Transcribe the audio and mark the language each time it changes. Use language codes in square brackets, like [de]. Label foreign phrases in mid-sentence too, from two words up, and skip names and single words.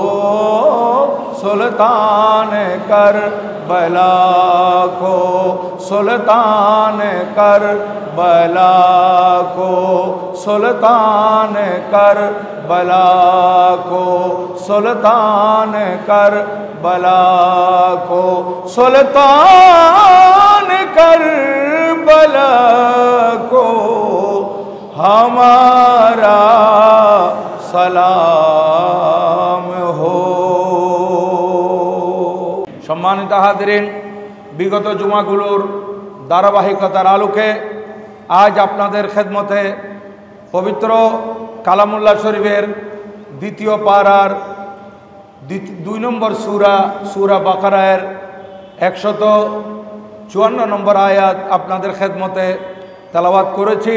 [ur] سلطان کربلا کو، سلطان کربلا کو، سلطان کربلا کو، سلطان کربلا کو، سلطان کربلا کو ہمارا سلام ہو. [bn] সম্মানিত হাজিরিন, বিগত জুমাগুলোর ধারাবাহিকতার আলোকে আজ আপনাদের খেদমতে পবিত্র কালামুল্লাহ শরীফের দ্বিতীয় পারার 2 নম্বর সূরা বাকারার 154 নম্বর আয়াত আপনাদের খেদমতে তেলাওয়াত করেছি।